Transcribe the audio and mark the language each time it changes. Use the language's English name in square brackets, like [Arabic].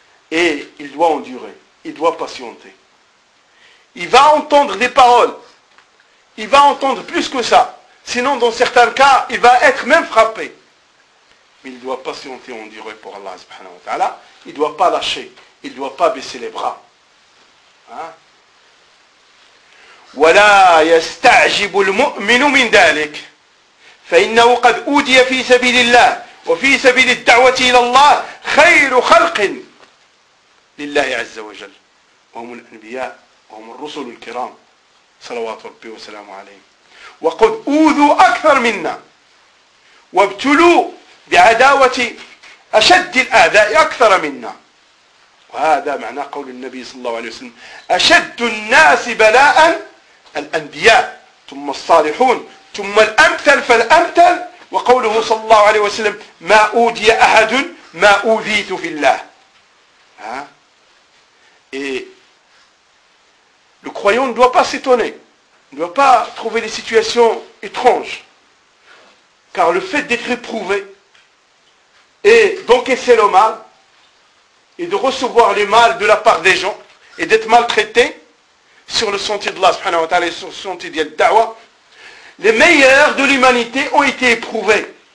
[French] Et il doit endurer, il doit patienter. Il va entendre des paroles. Il va entendre plus que ça. Sinon, dans certains cas, il va être même frappé. Mais il doit patienter, endurer pour Allah subhanahu wa ta'ala. Il ne doit pas lâcher. Il ne doit pas baisser les bras. [Arabic] وَلَا يَسْتَعْجِبُ الْمُؤْمِنُ مِنْ دَالِكَ فَإِنَّهُ قَدْ أُوْدِيَ فِي سَبِيلِ اللَّهِ وَفِي سَبِيلِ الدَّعْوَةِ إِلَى اللَّهِ خَيْرُ خَلْقٍ لِلَّهِ عَزَّ وَجَلْ وَهُمُ الْأَنْبِيَاءِ وهم الرسل الكرام صلوات ربي وسلامه عليهم وقد أوذوا أكثر منا وابتلوا بعداوة أشد الأعداء أكثر منا وهذا معنى قول النبي صلى الله عليه وسلم أشد الناس بلاء الأنبياء ثم الصالحون ثم الأمثل فالأمثل وقوله صلى الله عليه وسلم ما أوذي أحد ما أوذيت في الله ها إيه [French] Le croyant ne doit pas s'étonner, ne doit pas trouver des situations étranges. Car le fait d'être éprouvé et d'encaisser le mal et de recevoir les mal de la part des gens et d'être maltraité sur le sentier d'Allah subhanahu wa ta'ala et sur le sentier d'Yad Dawa, les meilleurs de l'humanité ont été éprouvés.